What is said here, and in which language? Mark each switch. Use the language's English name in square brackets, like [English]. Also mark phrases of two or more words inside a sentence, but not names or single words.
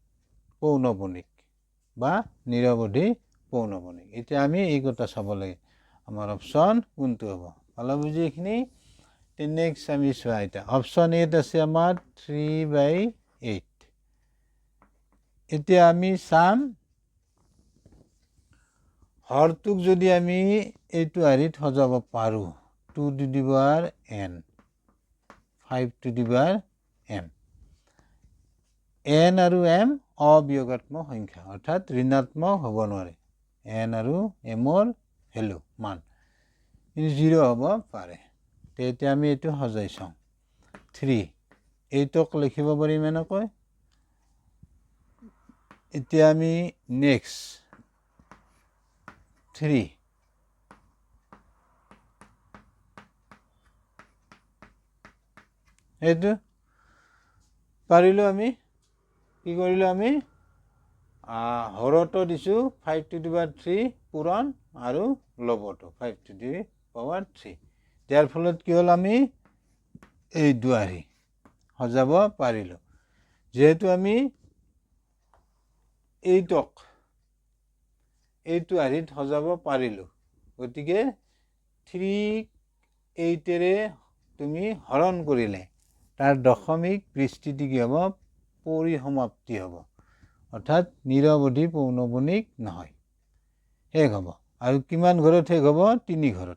[Assamese] পৌনঃপুনিক বা নিৰৱধি পৌনঃপুনিক এতিয়া আমি এই কথা চাব লাগে আমাৰ অপশ্যন কোনটো হ'ব পালা বুজি এইখিনি নেক্সট আমি চোৱা এতিয়া অপশ্যন এত আছে আমাৰ 3/8 এতিয়া আমি চাম হৰটোক যদি আমি এইটো আৰিত সজাব পাৰোঁ [English] 2 to the power n 5 to the power m [Assamese] n আৰু m অবিয়োগাত্মক সংখ্যা অৰ্থাৎ ঋণাত্মক হ'ব নোৱাৰে n আৰু m ৰ ভ্যালু মান 0 হ'ব পাৰে তেতিয়া আমি এইটো সজাই চাওঁ 3 এইটোক লিখিব পাৰিম এনেকৈ এতিয়া আমি নেক্সট 3 এইটো পাৰিলো আমি কি কৰিলো আমি হৰটো দিছো [English] 5 to the power 3 [Assamese] পূৰণ আৰু লবটো [English] 5 to the power 3 [Assamese] যাৰ ফলত কি হ'ল আমি এই দুৱাৰি সজাব পাৰিলো যেহেতু আমি এইটো আৰিত সজাব পাৰিলো গতিকে 3 8 তুমি হৰণ কৰিলে তাৰ দশমিক বিস্তৃতি কি হ'ব পৰিসমাপ্তি হ'ব অৰ্থাৎ নিৰৱধি পৌনঃপুনিক নহয় শেষ হ'ব আৰু কিমান ঘৰত শেষ হ'ব 3